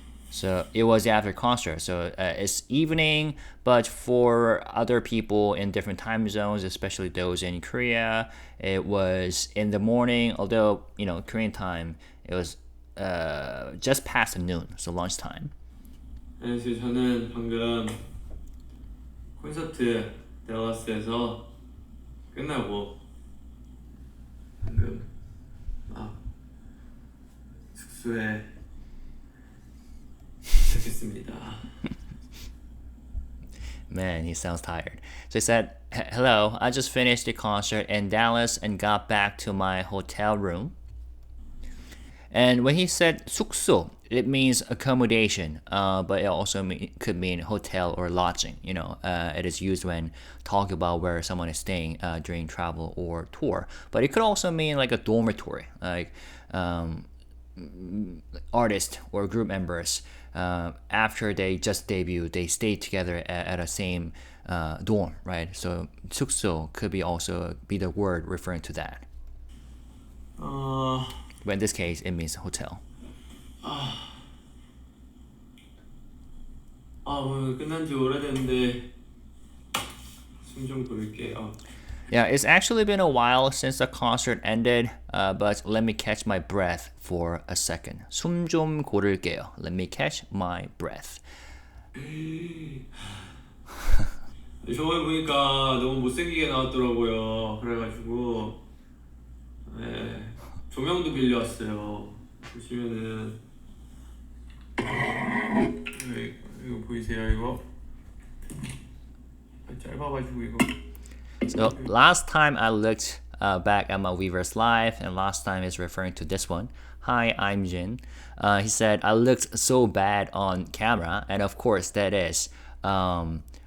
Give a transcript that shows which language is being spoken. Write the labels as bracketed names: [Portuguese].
[English] So it was after concert, so it's evening, but for other people in different time zones, especially those in Korea, it was in the morning. Although Korean time, it was just past noon, so lunchtime. [Korean] 그래서 저는 방금 콘서트 댈러스에서 끝나고 방금 막 숙소에 도착했습니다. [English] Man, he sounds tired. So he said, hello, I just finished the concert in Dallas and got back to my hotel room. And when he said 숙소, it means accommodation, but it also could mean hotel or lodging. It is used when talking about where someone is staying during travel or tour. But it could also mean like a dormitory, like artists or group members. After they just debuted, they stayed together at a same dorm, right? So 숙소 could be also be the word referring to that. But in this case, it means hotel. [Korean] 오늘 끝난 지 오래됐는데 숨 좀 고를게요. [English] Yeah, it's actually been a while since the concert ended, but let me catch my breath for a second. [Korean] 숨 좀 고를게요. [English] Let me catch my breath. [Korean] 저번에 보니까 너무 못생기게 나왔더라고요. 그래가지고 네, 조명도 빌려왔어요. 보시면은 이거 보이세요? 이거 짧아가지고 이거. [English] So last time I looked back at my Weverse Live, and last time is referring to this one. Hi, I'm Jin. He said, I looked so bad on camera, and of course that is from